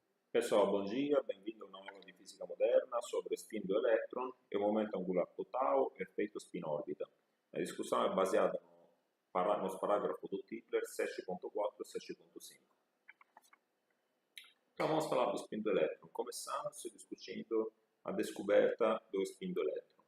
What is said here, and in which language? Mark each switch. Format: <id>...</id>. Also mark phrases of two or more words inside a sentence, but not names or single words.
<pt>Pessoal, bom dia, bem-vindo a una aula</pt> <it>di fisica moderna</it> <pt>sobre spin do elétron e o momento angular total e efeito spin-órbita. A discussão é baseada nos parágrafos do Tipler 7.4 e 7.5. Então vamos falar do spin do elétron. Começamos discutindo a descoberta do spin do elétron.</pt>